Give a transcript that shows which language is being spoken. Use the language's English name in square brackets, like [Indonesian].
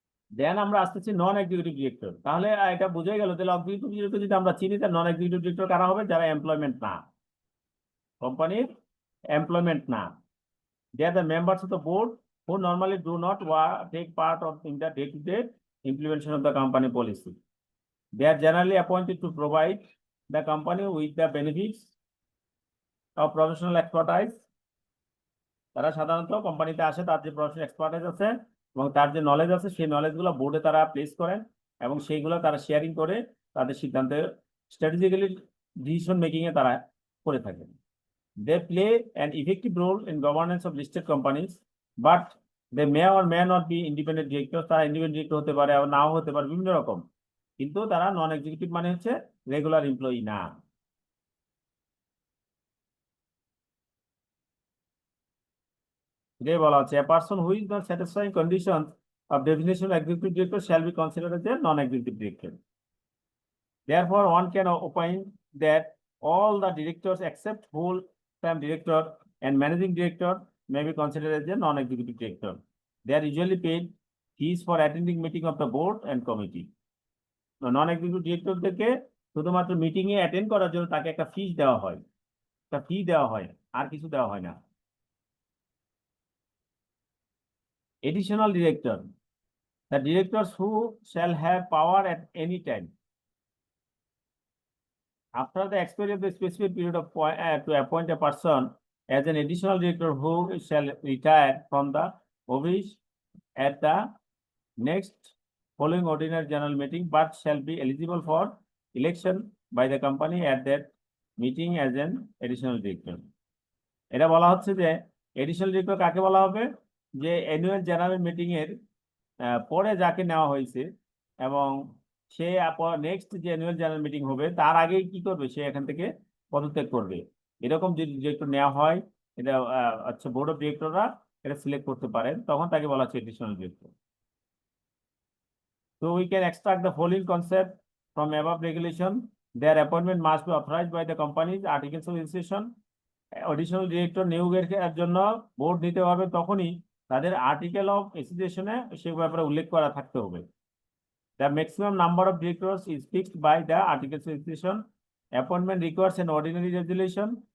[Bangla] দেন আমরা আসতেছি নন executive director. তাহলে এটা বোঝাই গেল, তাহলে এক্সিকিউটিভ ডিরেক্টর যদি আমরা চিনি, তাহলে নন এক্সিকিউটিভ ডিরেক্টর কারা হবে? যারা এমপ্লয়মেন্ট না, কোম্পানির এমপ্লয়মেন্ট না। [English] They are the members of the board who normally do not take part in the day-to-day implementation of the company policy. They are generally appointed to provide the company with the benefits of professional expertise. [Bangla] তারা সাধারণত কোম্পানিতে আসে, তার যে professional expertise আছে এবং তার যে নলেজ আছে, সেই নলেজগুলো বোর্ডে তারা প্লেস করেন এবং সেইগুলো তারা শেয়ারিং করে তাদের সিদ্ধান্তে স্ট্র্যাটেজিক্যালি ডিসিশন মেকিং এ তারা করে থাকেন। [English] They play an effective role in governance of listed companies, but they may or may not be independent directors. [Bangla] তারা ইন্ডিপেন্ডেন্ট ডিরেক্টর হতে পারে, আবার নাও হতে পারে, বিভিন্ন রকম। কিন্তু তারা নন এক্সিকিউটিভ মানে হচ্ছে রেগুলার এমপ্লয়ি না। যে বলা হচ্ছে [English] a person who is not satisfying conditions of definition of executive director shall be considered as a non-executive director. Therefore, one can opine that all the directors except full-time director and managing director may be considered as a non-executive director. They are usually paid fees for attending meeting of the board and committee. [Bangla] Non-executive directorদেরকে শুধুমাত্র meeting এ attend করার জন্য তাকে একটা ফিস দেওয়া হয়, একটা ফি দেওয়া হয়, আর কিছু দেওয়া হয় না। [English] Additional director, the directors who shall have power at any time after the expiry of the specific period of to appoint a person as an additional director who shall retire from the office at the next following ordinary general meeting, but shall be eligible for election by the company at that meeting as an additional director. [Bangla] এটা বলা হচ্ছে যে additional director কাকে বলা হবে? যে annual general meeting এর পরে যাকে নেওয়া হয়েছে এবং সে নেক্সট যে অ্যানুয়াল জেনারেল মিটিং হবে তার আগেই কি করবে? সে এখান থেকে পদত্যাগ করবে। এরকম যদি ডিরেক্টর নেওয়া হয়, এটা আচ্ছা বোর্ড অফ ডিরেক্টররা এটা সিলেক্ট করতে পারেন, তখন তাকে বলা হচ্ছে additional director. [English] So we can extract the following concept from above regulation. Their appointment must be authorized by the company's articles of association. [Bangla] Additional director নিয়োগের জন্য বোর্ড নিতে হবে তখনই তাদের আর্টিকেল অফ অ্যাসোসিয়েশনে সে ব্যাপারে উল্লেখ করা থাকতে হবে। [English] The maximum number of directors is fixed by the articles of association. Appointment requires an ordinary resolution.